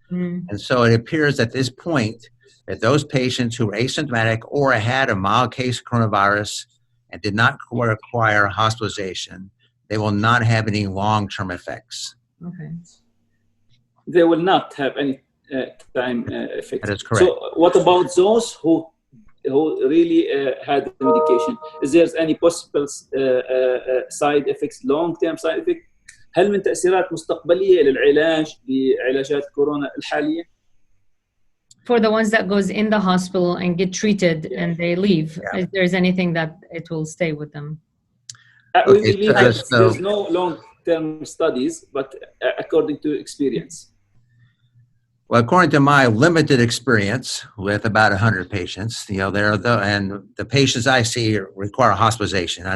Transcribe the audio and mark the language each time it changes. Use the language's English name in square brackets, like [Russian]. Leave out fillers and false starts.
[English] And so it appears at this point that those patients who were asymptomatic or had a mild case of coronavirus and did not require hospitalization, they will not have any long-term effects. Okay. They will not have any time effects. That is correct. So what about those who really had the medication? Is there any possible side effects, long-term side effects? [Arabic] هل من تأثيرات مستقبلية للعلاج بعلاجات كورونا الحالية؟ [English] For the ones that goes in the hospital and get treated and they leave, if there's anything that it will stay with them? We believe that there's no long-term studies, but according to experience. Well, according to my limited experience with about 100 patients, and the patients I see require hospitalization.